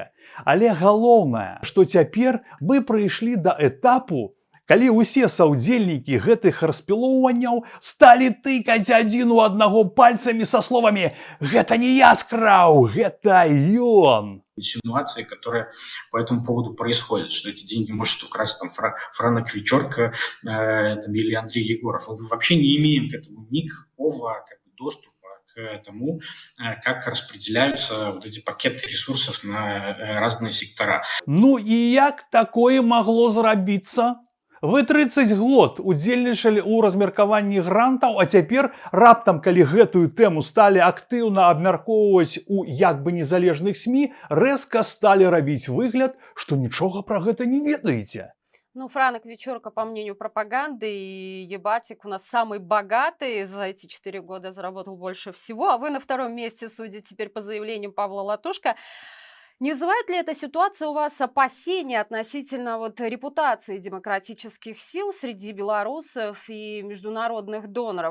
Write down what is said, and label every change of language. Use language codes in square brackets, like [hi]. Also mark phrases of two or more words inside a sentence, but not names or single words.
[be] Але галоўнае, што цяпер мы прыйшлі да этапу, калі ўсе саўдзельнікі гэтых распілоўванняў сталі тыкаць адзін у аднаго пальцамі со словамі: «Гэта не я скраў, гэта ён». [ru] Инсинуации, которые по этому поводу происходят, что эти деньги может украсть там Франек Вечерка или Андрей Егоров. Мы вообще не имеем к этому никакого доступа к тому, как распределяются вот эти пакеты ресурсов на разные сектора. [be] Ну і як такое магло зрабіцца? Вы 30 год удзельнічалі ў размеркаванні грантаў, а цяпер раптам, калі гэтую тэму сталі актыўна абмяркоўваць у як бы незалежных СМІ, рэзка сталі рабіць выгляд, што нічога пра гэта не ведаеце. [ru] Ну, Франек Вечерка, по мнению пропаганды, и Ебатик у нас самый богатый, за эти 4 года заработал больше всего, а вы на втором месте, судя теперь по заявлению Павла Латушко. Не вызывает ли эта ситуация у вас опасения относительно репутации демократических сил среди белорусов и международных доноров?